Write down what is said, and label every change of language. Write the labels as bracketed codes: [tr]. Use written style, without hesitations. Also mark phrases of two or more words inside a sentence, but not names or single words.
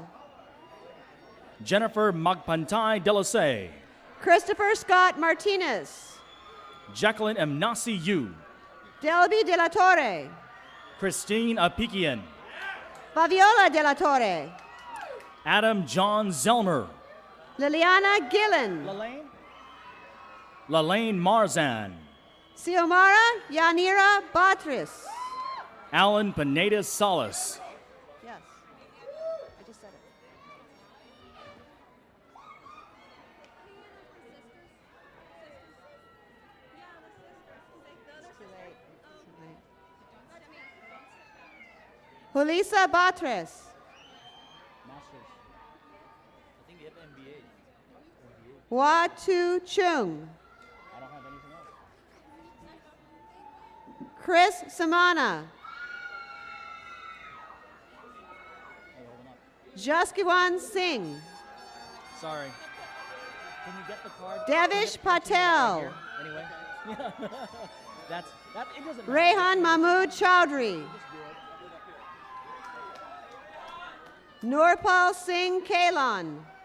[en] Jennifer Magpantai Delasay. Christopher Scott Martinez. Jacqueline M. Nasi Yu. Delby De La Torre. Christine Apikian. Fabiola de la Torre. Adam John Zelmer. Liliana Gillen. Lalaine Marzan. Xiomara Yanira Batris. Alan Pineda Salas. Yes. I just said it. Julissa Batres. Hua Tu Chung. Chris Samana. Jaskiwan Singh. Sorry. Can you get the card? Devish Patel. Anyway. That it doesn't matter. Rehan Mahmood Chowdhury. Nurpal Singh Kalan.